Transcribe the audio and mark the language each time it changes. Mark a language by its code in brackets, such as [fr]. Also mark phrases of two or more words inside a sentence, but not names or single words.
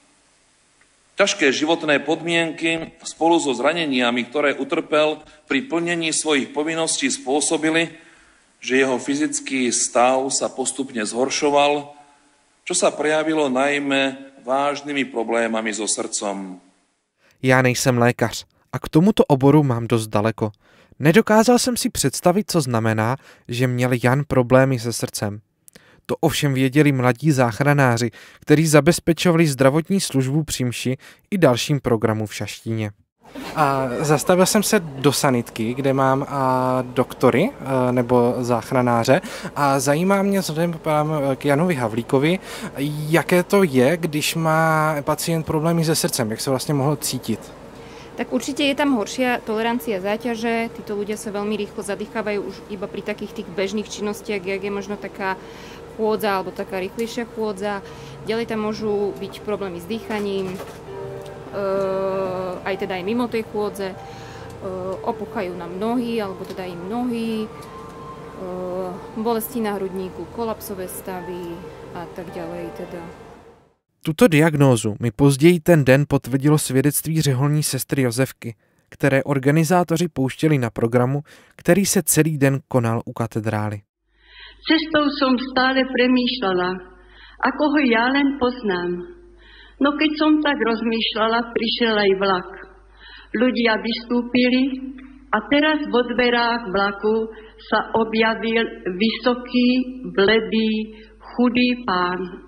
[sk] Ťažké životné podmienky spolu so zraneniami, ktoré utrpel pri plnení svojich povinností, spôsobili, že jeho fyzický stav sa postupne zhoršoval, čo sa prejavilo najmä vážnymi problémami so srdcom. [cs] Já nejsem lékař a k tomuto oboru mám dost daleko. Nedokázal jsem si představit, co znamená, že měl Jan problémy se srdcem. To ovšem věděli mladí záchranáři, kteří zabezpečovali zdravotní službu při mši i dalším programu v Šaštíně. A zastavil jsem se do sanitky, kde mám doktory nebo záchranáře a zajímá mě vzhledem k Janovi Havlíkovi, jaké to je, když má pacient problémy se srdcem, jak se vlastně mohl cítit. [sk] Tak určite je tam horšia tolerancia záťaže, títo ľudia sa veľmi rýchlo zadýchávajú už iba pri takých tých bežných činnostiach, jak je možno taká chôdza alebo taká rýchlejšia chôdza. Ďalej tam môžu byť problémy s dýchaním, aj teda aj mimo tej chôdze, opuchajú nám nohy alebo teda im nohy, bolesti na hrudníku, kolapsové stavy a tak ďalej teda. [cs] Tuto diagnózu mi později ten den potvrdilo svědectví řeholní sestry Josefky, které organizátoři pouštěli na programu, který se celý den konal u katedrály. [sk] Cestou som stále premýšľala, ako ho ja len poznám. No keď som tak rozmýšľala, prišiel aj vlak. Ľudia vystúpili a teraz vo dverách vlaku sa objavil vysoký, bledý, chudý pán.